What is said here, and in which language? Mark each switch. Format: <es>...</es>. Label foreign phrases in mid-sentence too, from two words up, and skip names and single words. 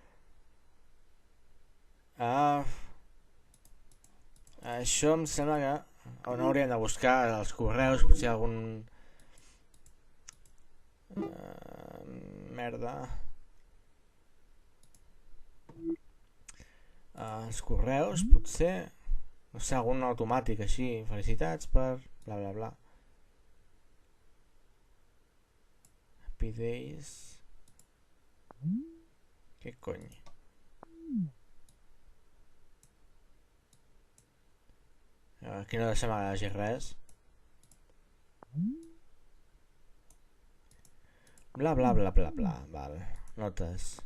<ca>Això em sembla que on hauríem de buscar els correus, potser algun... merda. Els correus, potser... No sé, algun automàtic així. Felicitats per... bla bla bla.</ca> <en>Happy Days...</en> <ca>Què cony? Aquí no deixem que hi hagi res. Bla bla bla bla bla. Val. Notes.</ca>